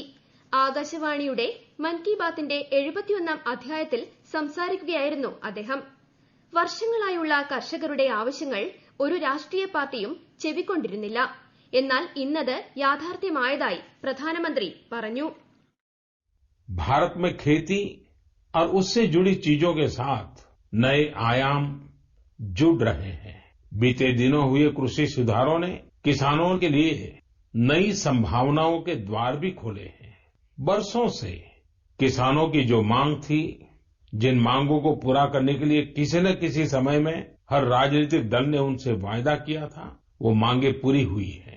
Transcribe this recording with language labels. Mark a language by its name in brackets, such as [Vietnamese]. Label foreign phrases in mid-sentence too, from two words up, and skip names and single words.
[Malayalam] ആകാശവാണിയുടെ മൻ കി ബാത്തിന്റെ 71ാം അധ്യായത്തിൽ സംസാരിക്കുകയായിരുന്നു അദ്ദേഹം. വർഷങ്ങളായുള്ള കർഷകരുടെ ആവശ്യങ്ങൾ ഒരു രാഷ്ട്രീയ പാർട്ടിയും ചെവിക്കൊണ്ടിരുന്നില്ല. എന്നാൽ ഇന്നത് യാഥാർത്ഥ്യമായതായി പ്രധാനമന്ത്രി പറഞ്ഞു. [Hindi] भारत में खेती और उससे जुड़ी चीजों के साथ नए आयाम जुड़ रहे हैं. बीते दिनों हुए कृषि सुधारों ने किसानों के लिए नई संभावनाओं के द्वार भी खोले हैं. बरसों से किसानों की जो मांग थी, जिन मांगों को पूरा करने के लिए किसी न किसी समय में हर राजनीतिक दल ने उनसे वायदा किया था, वो मांगे पूरी हुई हैं.